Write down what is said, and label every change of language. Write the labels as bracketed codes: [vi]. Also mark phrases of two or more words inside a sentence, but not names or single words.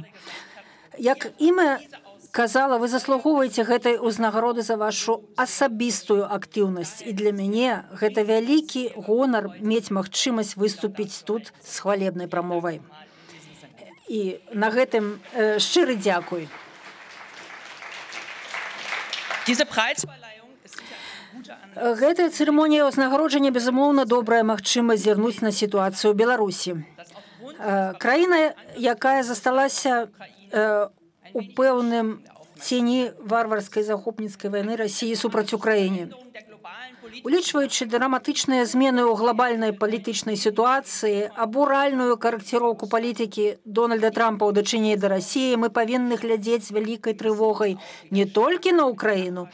[be] Як Іма казала, вы заслугоўваеце гэтай узнагароды за вашу асабістую актыўнасць. І для мяне гэта вялікі гонар мець магчымасць выступіць тут з хвалебнай прамовай. І на гэтым шчыры дзякуй. [de] Diese Preisverleihung ist sicher eine gute Anlass. [be] Гэтая цырымонія ўзнагароджання, безумоўна, добрая магчымасць зірнуць на сітуацыю ў Беларусі. Краіна, якая засталася у пэўным цені варварскай захопніцкай вайны Расіі супраць Украіне. Улічваючы драматычныя змены ў глобальнай палітычнай сітуацыі, абуральную карэкціроўку палітыкі Дональда Трампа ў дачыненні да Расіі, мы павінны глядзець з вялікай трывогай не толькі на Украіну.